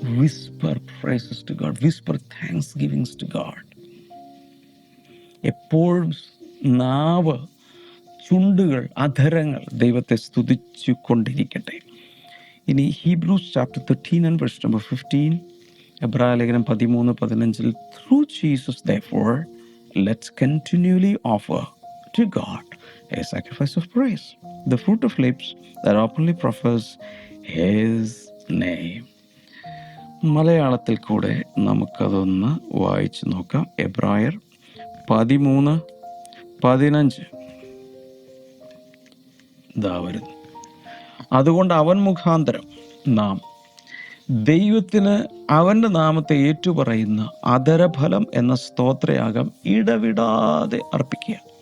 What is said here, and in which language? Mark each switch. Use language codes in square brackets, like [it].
[en] Whisper praises to God, whisper thanks givings to God. [ml] എപ്പോഴും നാവ്, ചുണ്ടുകൾ, അധരങ്ങൾ ദൈവത്തെ സ്തുതിച്ചു കൊണ്ടിരിക്കട്ടെ. [en] ഇനി Hebrews chapter 13 and verse number 15, [ml] എബ്രായ ലേഖനം 13:15, [en] through Jesus therefore let's continually offer to God a sacrifice of praise, the fruit of lips that openly profess his name. [ml] മലയാളത്തിൽ കൂടെ നമുക്കതൊന്ന് വായിച്ചു നോക്കാം. എബ്രായർ 13:15 ഇതാ വരുന്നു. അതുകൊണ്ട് അവൻ മുഖാന്തരം നാം ദൈവത്തിന് അവൻ്റെ നാമത്തെ ഏറ്റുപറയുന്ന അധരഫലം എന്ന സ്തോത്രയാഗം ഇടവിടാതെ അർപ്പിക്കുക.